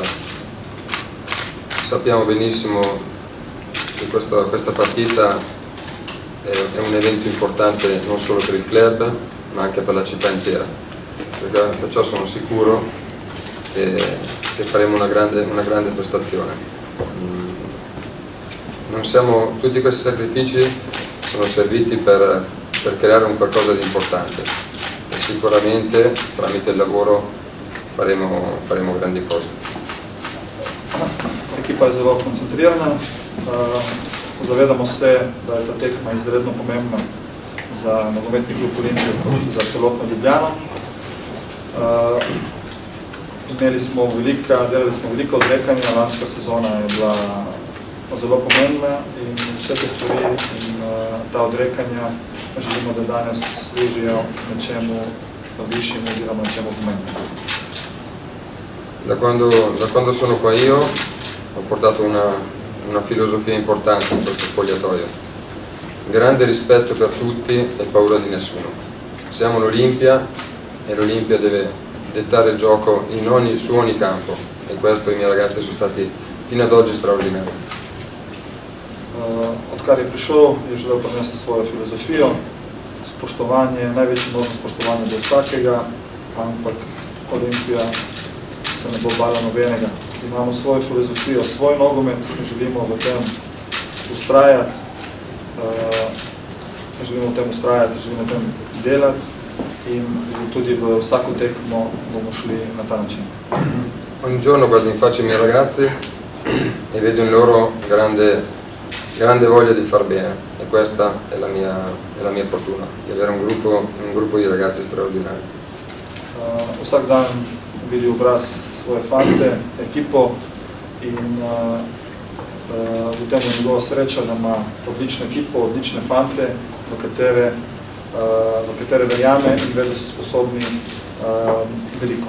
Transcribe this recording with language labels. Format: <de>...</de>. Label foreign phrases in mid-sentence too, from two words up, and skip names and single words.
<it>Sappiamo benissimo che questa partita è un evento importante non solo per il club ma anche per la città intera, perciò sono sicuro che faremo una grande prestazione. Tutti questi sacrifici sono serviti per creare un qualcosa di importante e sicuramente tramite il lavoro faremo grandi cose.</it> <sl>Ekipa je zelo koncentrirana, zavedamo se, da je ta tekma izredno pomembna za nogometni klub Olimpijo kot za celotno Ljubljano. Delali smo veliko odrekanja, lanska sezona je bila zelo pomembna in vse te stvari in ta odrekanja želimo, da danes služijo nečemu višjemu oziroma nečemu pomembnemu.</sl> <it>Da quando sono qua io ho portato una filosofia importante in questo spogliatoio. Grande rispetto per tutti e paura di nessuno. Siamo l'Olimpia e l'Olimpia deve dettare il gioco su ogni campo e questo i miei ragazzi sono stati fino ad oggi straordinari.</it> <sl>Odkar je prišel, je želel prinesti svojo filozofijo, spoštovanje, največje možno spoštovanje do vsakega, ampak Olimpija se ne bo bala nobenega. Imamo svojo filozofijo, svoj nogomet, želimo v tem ustrajati, želimo v tem delati in tudi v vsako tekmo bomo šli na ta način.</sl> <it>Ogni giorno guardo in faccia i miei ragazzi e vedo in loro grande voglia di far bene e questa è la mia fortuna, di avere un gruppo di ragazzi straordinari.</it> <sl>Vsak dan vidi obraz svoje fante, ekipo in v tem je njegova sreča, da ima odlično ekipo, odlične fante, v katere verjame in ve, da so sposobni veliko.</sl>